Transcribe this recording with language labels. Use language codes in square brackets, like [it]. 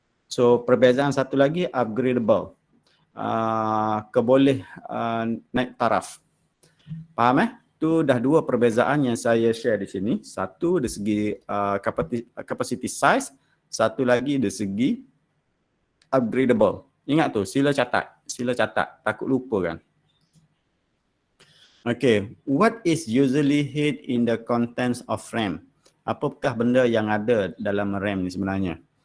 [ms] So perbezaan satu lagi, upgradable. Keboleh naik taraf. Faham Tu dah dua perbezaan yang saya share di sini. Satu dari segi capacity size, satu lagi dari segi upgradable. Ingat tu, sila catat. Takut lupa kan. [en] Okay, what is usually hid in the contents of RAM? [ms] Apakah benda yang ada dalam RAM ni sebenarnya?